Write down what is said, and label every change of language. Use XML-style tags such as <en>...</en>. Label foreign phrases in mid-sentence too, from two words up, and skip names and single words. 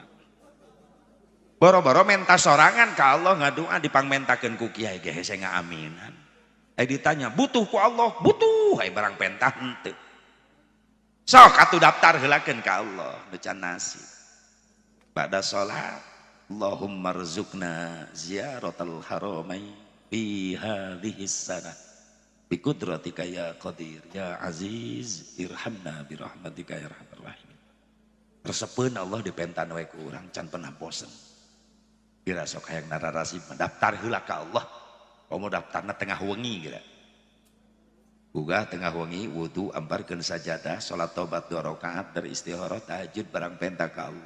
<su>Boro-boro menta sorangan ka Allah ngadua dipangmentakeun ku kiai ge hese ngaaminan. Ditanya butuh ku Allah, butuh ai barang pentah henteu. Sok atuh daftar heulakeun ka Allah nu can nasib. Pada salat</su> <ar>اللهم ارزقنا زيارة الحرمين في هذه السنة بقدرتك يا قادر يا عزيز ارحمنا برحمتك يا أرحم الراحمين.</ar> <su>Resepeun Allah dipentan we ku urang can pernah bosen. Kira sok hayang nararasi mendaftar heula ka Allah. Komo daftarna tengah wengi kira. Uga tengah wengi wudu amparkeun sajadah salat tobat 2 rakaat dari istikharah tahajud barang penta ka Allah.</su>